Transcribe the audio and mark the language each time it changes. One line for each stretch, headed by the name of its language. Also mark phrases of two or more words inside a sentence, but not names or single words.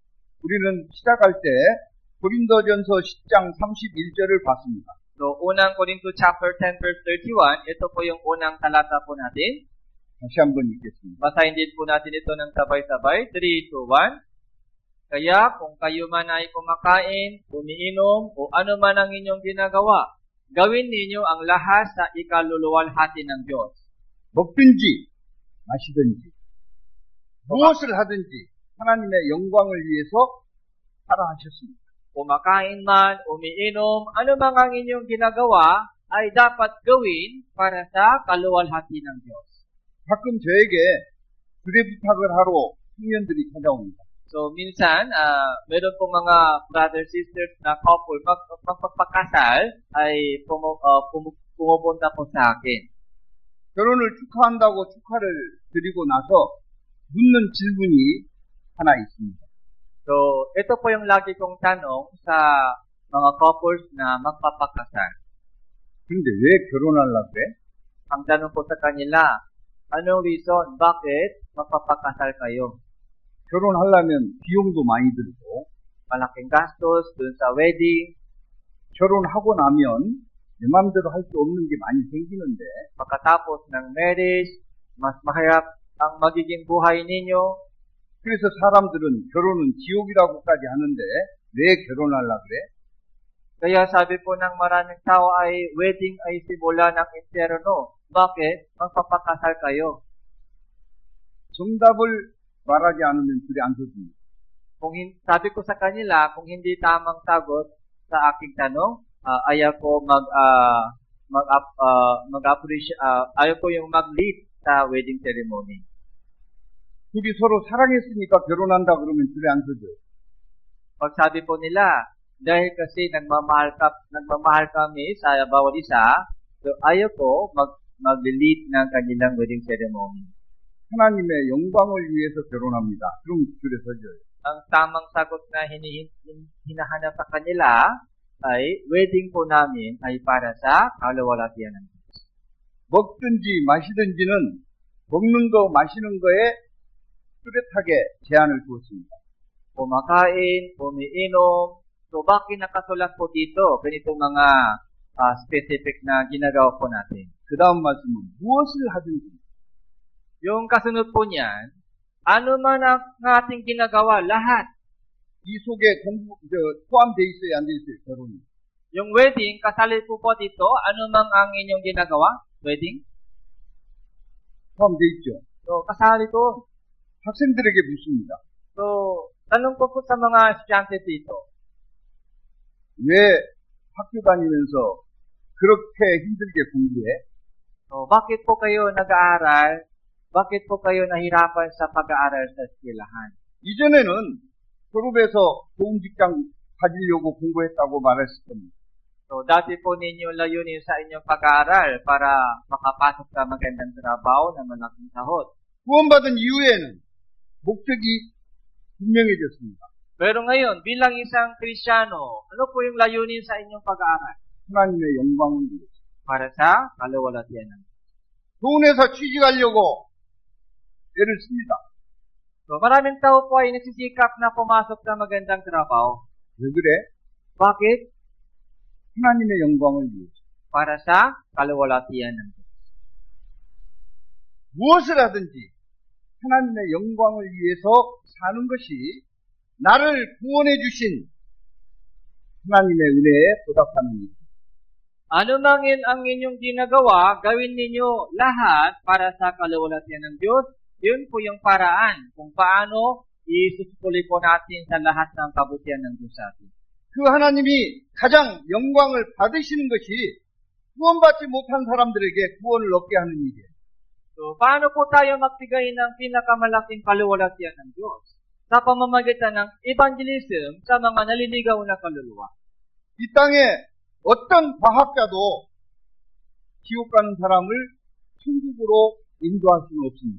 Korean: 우리는 시작할 때 고린도전서 10장 31절을 봤습니다.
Filipino: So, unang Korinto
English: chapter 10 verse 31,
Filipino: ito po yung unang talata po natin.
Korean: 다시 한번 읽겠습니다.
Filipino: Basahin din po natin ito ng sabay-sabay. 3, 2, 1. Kaya kung kayo man ay kumakain, umiinom, o ano man ang inyong ginagawa, gawin ninyo ang lahat sa ikaluluwalhati ng Diyos.
Korean: 먹든지 마시든지 무엇을 하든지 하나님의 영광을 위해서 하라 하셨습니다.
Filipino: Kumakain man, umiinom, ano man ang inyong ginagawa, ay dapat gawin para sa kaluwalhati ng Diyos.
Korean: 가끔 저에게 주례 부탁을 하러 청년들이 찾아옵니다.
Filipino: So, minsan, meron pong mga
English: brothers, sisters
Filipino: na couple, magpapakasal, ay pumupunta po sa akin.
Korean: 결혼을 축하한다고 축하를 드리고 나서 묻는 질문이 하나 있습니다.
Filipino: So, ito po yung lagi kong tanong sa mga couples na magpapakasal.
Korean: 근데 왜 결혼하려고 그래?
Filipino: Ang tanong po sa kanila, anong reason, bakit magpapakasal kayo?
Korean: 결혼하려면 비용도 많이 들고
Filipino: Malaking gastos dun sa wedding,
Korean: 결혼하고 나면 내 마음대로 할 수 없는 게 많이 생기는데
Filipino: pagkatapos ng marriage, mas mahirap ang magiging buhay ninyo.
Korean: 그래서 사람들은 결혼은 지옥이라고까지 하는데 왜 결혼하려고 그래?
Filipino: Kaya sabi po ng maraming tao ay wedding ay simula ng impyerno. Bakit? Magpapakasal kayo.
Korean: 정답을 말하지 않으면 둘이 안 서줍니다.
Filipino: Sabi ko sa kanila, kung hindi tamang sagot sa aking tanong, ayaw ko ayaw ko yung mag-lead sa
English: wedding ceremony.
Korean: 둘이 서로 사랑했으니까 결혼한다 그러면 둘이 안 서줘요.
Filipino: Pag sabi po nila, dahil kasi nagmamahal kami sa bawat isa, so ayaw ko mag-lead ng kanilang
English: wedding ceremony.
Korean: 하나님의 영광을 위해서 결혼합니다. 그럼 둘이 서줘요.
Filipino: Ang tamang sagot na hinahanap sa kanila ay wedding po namin ay para sa kaluwalhatian ng Diyos.
Korean: 먹든지 마시든지는 먹는 거 마시는 거에 뚜렷하게 제한을 두었습니다.
Filipino: Kumakain, umiinom, so bakit nakasulat po dito? Ganitong mga specific na ginagawa po natin.
Korean: 그 다음 말씀은 무엇을 하든지
Filipino: Yung kasunod po niyan, ano man ang ating ginagawa, lahat.
Korean: 이 속에 포함되어 있어야 안 돼 있어요, 결혼이.
Filipino: Yung wedding, kasali po dito, ano man ang inyong ginagawa? Wedding?
Korean: 포함되어 있죠.
Filipino: So, kasali to.
Korean: 학생들에게 묻습니다.
Filipino: So, tanong ko po sa mga estudyante dito,
Korean: 왜 학교 다니면서 그렇게 힘들게 공부해?
Filipino: so, bakit po kayo nag-aaral? Bakit po kayo nahirapan sa pag-aaral sa eskwelahan?
Korean: 이전에는 졸업해서 좋은 직장 가지려고 공부했다고 말했을 겁니다.
Filipino: So, dati po ninyo layunin sa inyong pag-aaral para makapasok sa magandang trabaho na malaking sahod.
Korean: 구원받은 이후에는 목적이 분명해졌습니다.
Filipino: Pero ngayon, bilang isang Kristiyano, ano po yung layunin sa inyong pag-aaral?
Korean: 하나님의 영광을 위해서.
Filipino: Para sa kaluwalhatian ng Diyos.
Korean: 좋은 회사 취직하려고 애를 씁니다.
Filipino: So, maraming tao po ay nagsisikap na pumasok sa magandang trabaho.
Korean: 왜 그래?
Filipino: Bakit?
Korean: 하나님의 영광을 위해서.
Filipino: Para sa kaluwalhatian ng Diyos.
Korean: 무엇을 하든지 하나님의 영광을 위해서 사는 것이 나를 구원해 주신 하나님의 은혜에 보답하는 것.
Filipino: Ano man ang inyong ginagawa, gawin ninyo lahat para sa kaluwalhatian ng Diyos. Yun po yung paraan kung paano isusupuli po natin sa lahat ng kabutihan ng Diyos sa atin.
Korean: 그 하나님이 가장 영광을 받으시는 것이 구원받지 못한 사람들에게 구원을 얻게 하는 일이에요.
Filipino: So, paano po tayo magbigay ng pinakamalaking kaluwalhatian ng Diyos? Sa pamamagitan ng evangelism sa mga naliligaw na kaluluwa.
Korean: 이 땅에 어떤 과학자도 지옥 가는 사람을 천국으로 인도할 수는 없습니다.